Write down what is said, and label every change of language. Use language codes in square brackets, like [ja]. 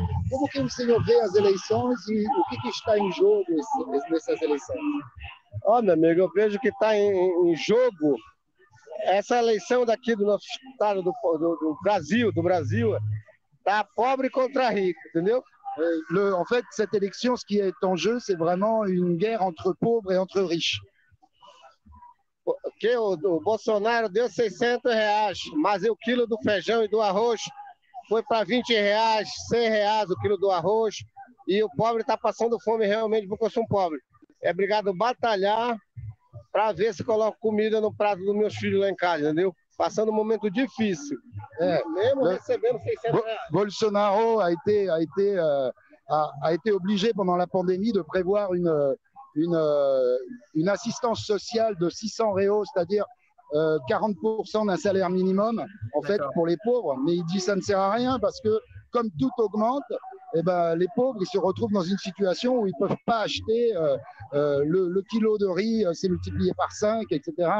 [pt] Como que o senhor vê as eleições e o que está em jogo nessas eleições? Ó, meu amigo, eu vejo que está em jogo essa eleição daqui do nosso estado, do Brasil, tá pobre contra rico, entendeu? [fr] En fait, cette élection, ce qui est en jeu, c'est vraiment une guerre entre pauvres et entre riches. [pt] Porque o Bolsonaro deu R$ 600, mas o quilo do feijão e do arroz foi para R$ 20, R$ 100 o quilo do arroz, e o pobre está passando fome realmente porque eu sou um pobre. É obrigado batalhar para ver se coloco comida no prato dos meus filhos lá em casa, entendeu? Passando um momento difícil. Mesmo recebendo R$ 600. [fr] Bolsonaro a été obligé pendant la pandémie de prévoir une assistance sociale de 600 réaux, c'est-à-dire 40% d'un salaire minimum, en fait, pour les pauvres. Mais il dit ça ne sert à rien parce que comme tout augmente, eh ben, les pauvres, ils se retrouvent dans une situation où ils ne peuvent pas acheter le kilo de riz, c'est multiplié par 5, etc.